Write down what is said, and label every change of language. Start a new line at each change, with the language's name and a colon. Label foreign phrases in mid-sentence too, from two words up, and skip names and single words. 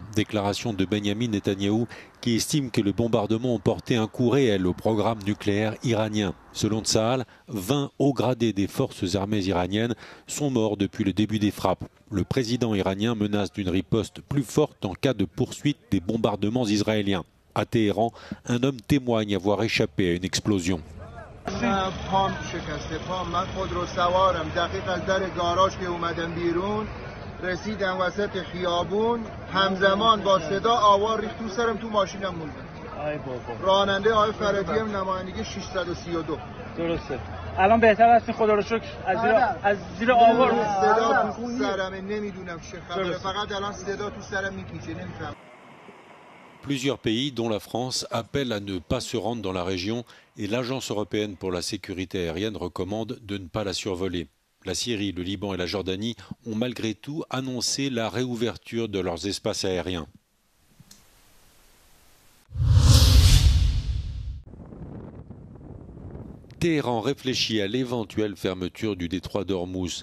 French: Déclaration de Benyamin Netanyahou qui estime que les bombardements ont porté un coup réel au programme nucléaire iranien. Selon Tsahal, 20 hauts gradés des forces armées iraniennes sont morts depuis le début des frappes. Le président iranien menace d'une riposte plus forte en cas de poursuite des bombardements israéliens. À Téhéran, un homme témoigne avoir échappé à une explosion.
Persian: رسیدم وسط خیابون همزمان با صدا آوار ریخت تو سرم تو ماشینم موندم راننده آقای فرادی نمایندگی 632 درسته الان بهتر هستین خدا رو شکر از زیر آوار صدا تو سرم نمیدونم چه خبره فقط الان صدا تو سرم میپیچه نمیفهم.
French: Plusieurs pays, dont la France, appellent à ne pas se rendre dans la région et l'Agence européenne pour la sécurité aérienne recommande de ne pas la survoler. La Syrie, le Liban et la Jordanie ont malgré tout annoncé la réouverture de leurs espaces aériens. Téhéran réfléchit à l'éventuelle fermeture du détroit d'Ormuz.